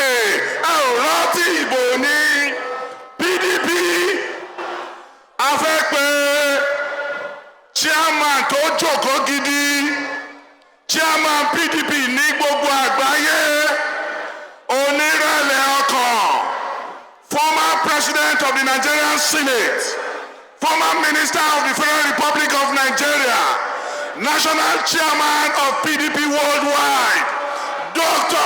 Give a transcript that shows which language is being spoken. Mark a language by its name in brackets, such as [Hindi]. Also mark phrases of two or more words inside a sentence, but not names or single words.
[Yoruba] Ẹ ò rántí ìbò ni. PDP a fẹ́ pé chairman tó jókòó gidi. Chairman PDP ní gbogbo àgbáyé. Onírẹ̀lẹ̀ ọkàn. [English] Former President of the Nigerian Senate. Former Minister of the Federal Republic of Nigeria, National Chairman of PDP Worldwide, Dr.